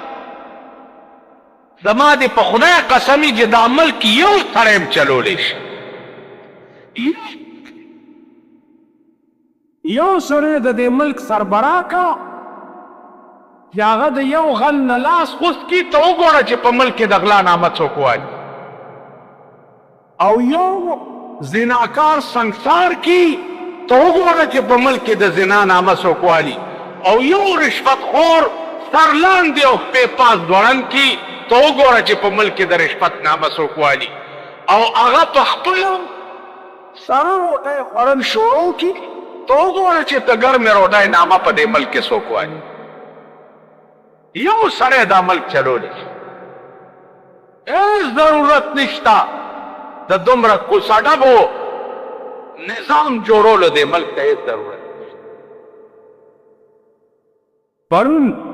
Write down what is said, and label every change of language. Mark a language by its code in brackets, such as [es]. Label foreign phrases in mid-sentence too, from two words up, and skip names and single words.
[ps] زما دې په خدای قسمي چې دا ملک یو سړی هم چلولی شي یو سړی د دې ملک سربراه کا چې هغه د یو غل نه لاس خوست کي ته وګوره چې په ملک کې د غلا نامه څوک وایي او یو زناکار سنگسار کی تو وګوره چې په ملک کې د زنا نامه څوک والي او یو رشوت خور سر لاندې او پې پاس دوړن کی تو وګوره چې په ملک کې د رشوت نامه څوک والي او هغه په خپله سره روټۍ خوړل شروع کي تو وګوره چې د ګرمې روټۍ نامه په دې ملک کې څوک والي یو سړی دا ملک چلولی هیڅ ضرورت نشته د دومره کوڅه نظام جوړولو دې ملک ته هیڅ ضرورت نشته پرون